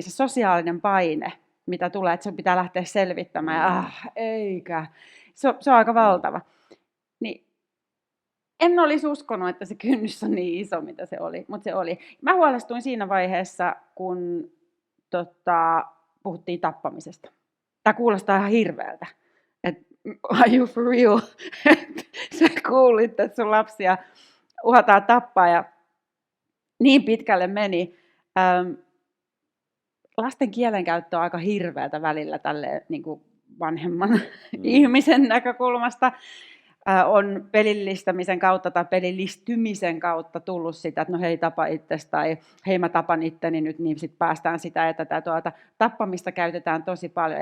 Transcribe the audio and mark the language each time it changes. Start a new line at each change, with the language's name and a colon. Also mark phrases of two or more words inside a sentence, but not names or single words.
Finnish: Se sosiaalinen paine, mitä tulee, että sun pitää lähteä selvittämään, eikä. Se on aika valtava. Niin, en olisi uskonut, että se kynnys on niin iso, mitä se oli, mutta se oli. Mä huolestuin siinä vaiheessa, kun puhuttiin tappamisesta. Tämä kuulostaa ihan hirveältä.
English: Are you for real?
Finnish: Sä kuulit, että sun lapsia uhataan tappaa ja niin pitkälle meni. Lasten kielenkäyttö on aika hirveältä välillä tälle niin kuin vanhemman ihmisen näkökulmasta. On pelillistämisen kautta tai pelillistymisen kautta tullut sitä, että no hei, tapa itsesi tai hei, mä tapan itteni nyt, niin sitten päästään sitä, että tappamista käytetään tosi paljon.